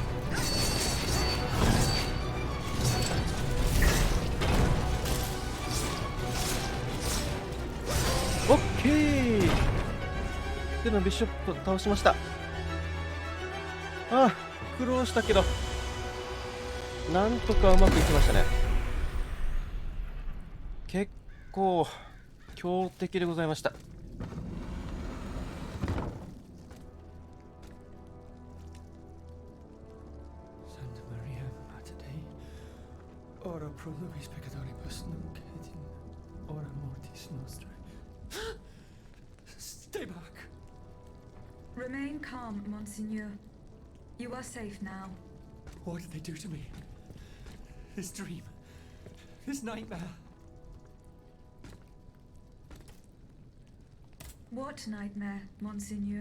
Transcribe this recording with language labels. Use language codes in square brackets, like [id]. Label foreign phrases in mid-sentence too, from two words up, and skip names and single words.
[ja] オッケー。でのビショップ倒しました。ああ、苦労したけどなんとかうまくいきましたね。結構強敵でございました。 [la] Ora pro nobis peccatoribus nunc et in hora mortis nostrae. [en] Stay back. Remain calm, Monseigneur. You are safe now. What did they do to me? This dream. This nightmare. What nightmare, Monseigneur?